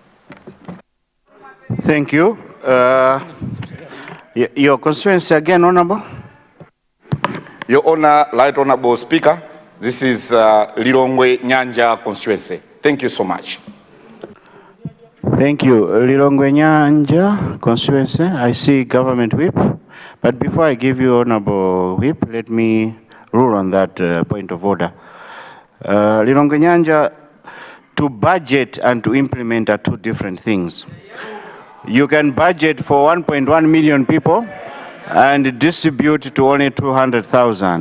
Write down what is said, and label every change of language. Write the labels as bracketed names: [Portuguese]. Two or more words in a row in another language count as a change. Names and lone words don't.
[English] Thank you. Your constituency again, Honorable. Your Honor, Right Honorable Speaker, this is Lilongwe Nyanja constituency. Thank you so much. Thank you. Lilongwe Nyanja constituency. I see Government Whip. But before I give you Honorable Whip, let me rule on that point of order. Lilongwe Nyanja, to budget and to implement are two different things. You can budget for 1.1 million people and distribute to only 200,000.